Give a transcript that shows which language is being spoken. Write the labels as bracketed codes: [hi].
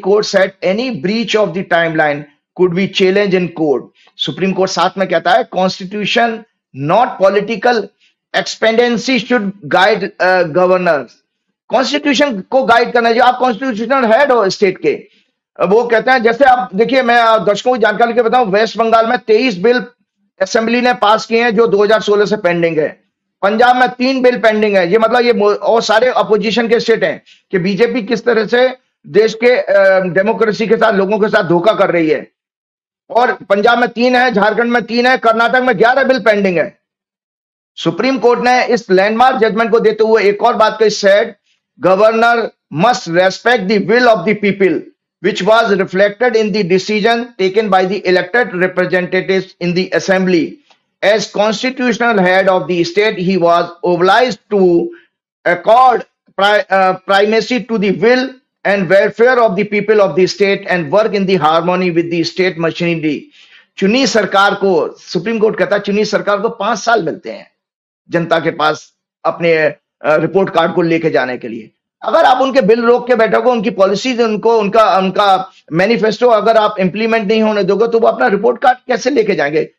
[en] Court said any breach of the timeline could be challenged in court. Supreme Court [hi] साथ में कहता है [en] Constitution not political expediency should guide governors. [hi] Constitution को guide करना चाहिए। आप कॉन्स्टिट्यूशनल हेड हो स्टेट के, वो कहते हैं, जैसे आप देखिए, मैं दर्शकों की जानकारी के बताऊं, वेस्ट बंगाल में 23 बिल असेंबली ने पास किए हैं जो 2016 से पेंडिंग है। पंजाब में 3 बिल पेंडिंग है। ये मतलब ये और सारे अपोजिशन के स्टेट हैं कि बीजेपी किस तरह से देश के डेमोक्रेसी के साथ, लोगों के साथ धोखा कर रही है। और पंजाब में 3 है, झारखंड में 3 है, कर्नाटक में 11 बिल पेंडिंग है। सुप्रीम कोर्ट ने इस लैंडमार्क जजमेंट को देते हुए एक और बात कही, [en] Said governor must respect the will of the people which was reflected in the decision taken by the elected representatives in the assembly. As constitutional head of the state, he was obliged to accord primacy to the will and welfare of the people of the state and work in the harmony with the state machinery. [hi] चुनी सरकार को, supreme court कहता है, चुनी सरकार को 5 साल मिलते हैं जनता के पास अपने रिपोर्ट कार्ड को लेके जाने के लिए। अगर आप उनके बिल रोक के बैठोगे, उनकी पॉलिसीज, उनका मैनिफेस्टो अगर आप इंप्लीमेंट नहीं होने दोगे, तो वो अपना रिपोर्ट कार्ड कैसे लेके जाएंगे?